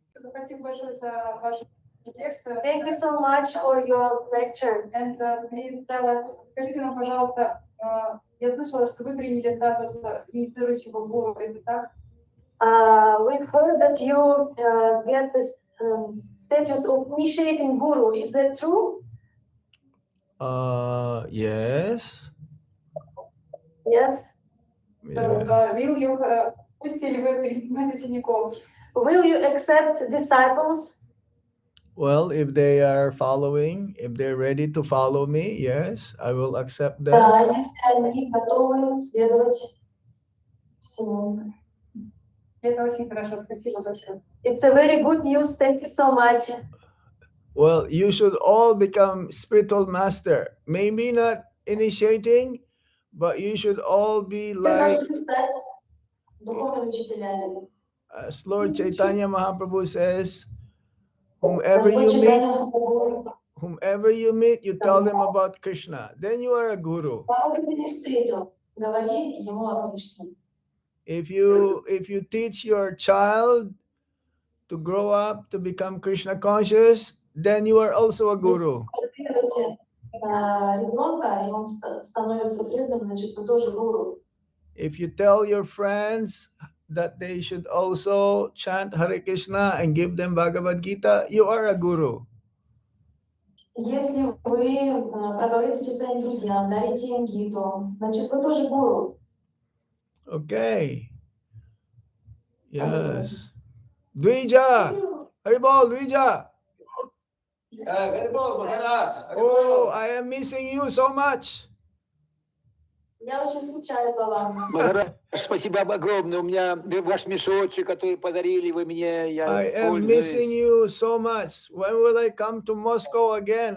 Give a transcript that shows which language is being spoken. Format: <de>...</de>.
<ru>Спасибо большое за вашу лекцию.</ru> <en>Thank you so much for your lecture.</en> <ru>And, Стелла, скажите нам, пожалуйста, я слышала, что вы приняли статус инициирующего гуру, это так?</ru> <en>We've heard that you get this status of initiating guru. Is that true? Yes. Yes. Yeah.</en> <ru>Будете ли вы принимать учеников?</ru> <en>Will you accept disciples? Well, if they are following, if they're ready to follow me, yes, I will accept them.</en> <ru>Да, если они готовы следовать всему. Это очень хорошо, спасибо большое.</ru> <en>It's a very good news. Thank you so much. Well, you should all become spiritual master. Maybe not initiating, but you should all be</en> <ru>Все</ru> <en>like,</en> <ru>должны стать духовными учителями.</ru> <en>as Lord Chaitanya Mahaprabhu says, whomever</en> <ru>Господь Чайтанья Махапрабху,</ru> <en>whomever you meet, you tell them about Krishna. Then you are a guru.</en> <ru>кого бы ты ни встретил, говори ему о Кришне.</ru> <en>If you teach your child to grow up to become Krishna conscious, then you are also a guru.</en> <ru>Воспитывайте ребенка, и он становится преданным, значит, вы тоже гуру.</ru> <en>If you tell your friends that they should also chant Hare Krishna and give them Bhagavad Gita, you are a guru.</en> <ru>Если вы проговорите своим друзьям, дарите им гиту, значит, вы тоже гуру.</ru> <en>Okay. Yes. Dvija! Haribol, Dvija! Oh, I am missing you so much.</en> <ru>Я очень скучаю по вам. Махарадж, спасибо огромное. У меня ваш мешочек, который подарили вы мне, я</ru> <en>I am missing you so much. When will I come to Moscow again?</en>